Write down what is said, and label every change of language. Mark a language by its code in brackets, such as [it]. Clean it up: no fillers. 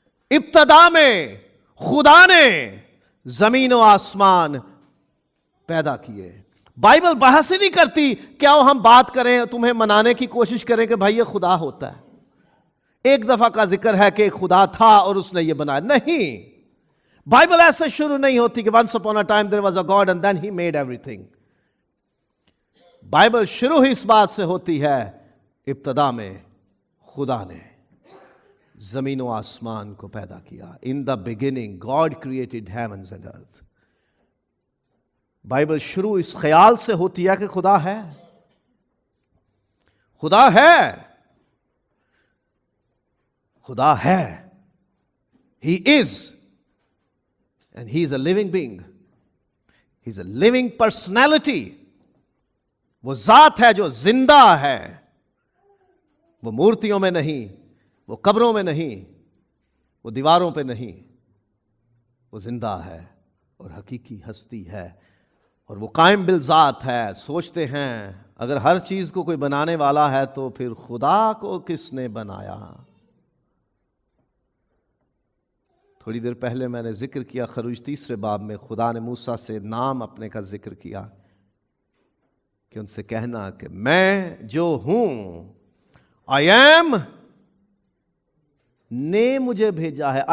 [ur] ابتدا میں خدا نے زمین و آسمان پیدا کیے. بائبل بحث ہی نہیں کرتی کیا ہم بات کریں، تمہیں منانے کی کوشش کریں کہ بھائی یہ خدا ہوتا ہے. ایک دفعہ کا ذکر ہے کہ ایک خدا تھا اور اس نے یہ بنایا. نہیں، بائبل ایسے شروع نہیں ہوتی کہ [en] once upon a time there was a God and then he made everything. [ur] Bible شروع ہی اس بات سے ہوتی ہے ابتدا میں خدا نے زمین و آسمان کو پیدا کیا. [en] In the beginning God created heavens and earth. [ur] Bible شروع اس خیال سے ہوتی ہے کہ خدا ہے. خدا ہے، خدا ہے. [en] He is and he is a living being. He is a living personality. [ur] وہ ذات ہے جو زندہ ہے. وہ مورتیوں میں نہیں، وہ قبروں میں نہیں، وہ دیواروں پہ نہیں. وہ زندہ ہے اور حقیقی ہستی ہے اور وہ قائم بالذات ہے. سوچتے ہیں اگر ہر چیز کو کوئی بنانے والا ہے تو پھر خدا کو کس نے بنایا؟ تھوڑی دیر پہلے میں نے ذکر کیا خروج 3 باب میں خدا نے موسیٰ سے نام اپنے کا ذکر کیا کہ ان سے کہنا کہ میں جو ہوں، آئی ایم نے مجھے بھیجا ہے.